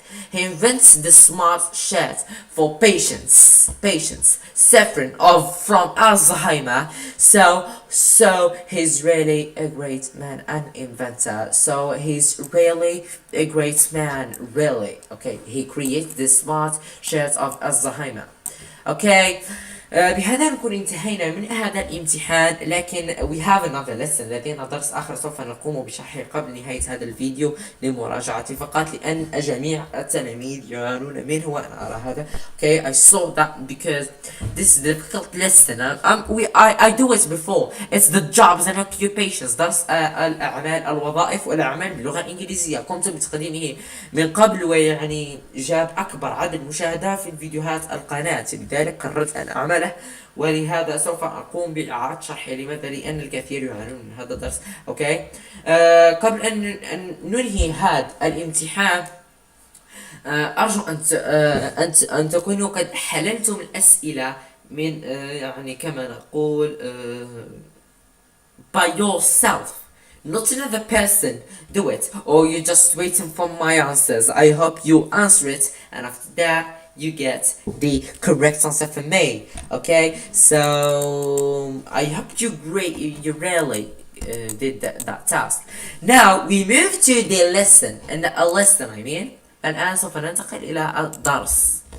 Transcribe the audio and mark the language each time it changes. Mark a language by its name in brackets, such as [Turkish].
[English] He invents the smart shirt for patients suffering from Alzheimer. So he's really a great man and inventor. So he's really a great man, really. Okay, he creates the smart shirt of Alzheimer. Okay. [Arabic] بهذا نكون انتهينا من هذا الامتحان، لكن [English] we have another lesson. [Arabic] لدينا درس آخر سوف نقوم بشرحه قبل نهاية هذا الفيديو لمراجعة فقط، لأن جميع التلاميذ يعانون منه وأنا أرى هذا. [English] Okay, I saw that because this is a difficult lesson. I do it before. It's the jobs and occupations. [Arabic] درس الأعمال الوظائف والأعمال باللغة الإنجليزية. قمت بتقديمه من قبل ويعني جاب أكبر عدد مشاهدة في الفيديوهات القناة، لذلك قررت أن أعمله، ولهذا سوف أقوم بإعادة شرحه. لماذا؟ لأن الكثير يعانون من هذا الدرس. أوكي. قبل أن ننهي هذا الامتحان أرجو أن تكونوا قد حللتم الأسئلة من يعني كما نقول [English] by yourself. Not another person do it, or you're just waiting for my answers. I hope you answer it, and after that you get the correct answer for me. Okay, so I hope you really did that task. Now we move to the lesson, and a lesson I mean. [Arabic] الآن سوف ننتقل إلى الدرس.